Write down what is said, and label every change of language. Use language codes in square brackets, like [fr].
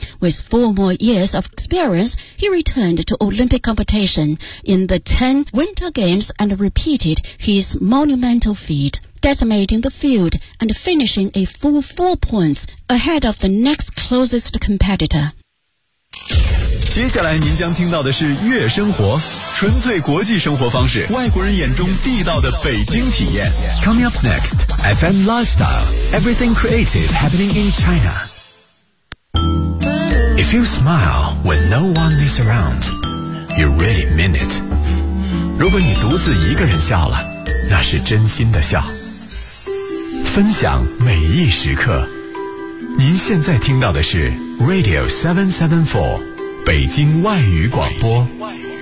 [en] With 4 more years of experience, he returned to Olympic competition in the 10 Winter Games and repeated his monumental feat. Decimating the field and finishing a full 4 points ahead of the next closest competitor. [zh] 接下来您将听到的是悦生活，纯粹国际生活方式，外国人眼中地道的北京体验。 [en] Coming up next, FM Lifestyle, everything creative happening in China. If you smile when no one is around, you really mean it. [zh] 如果你独自一个人笑了，那是真心的笑。分享每一时刻，您现在听到的是 Radio 774北京外语广播。北京外语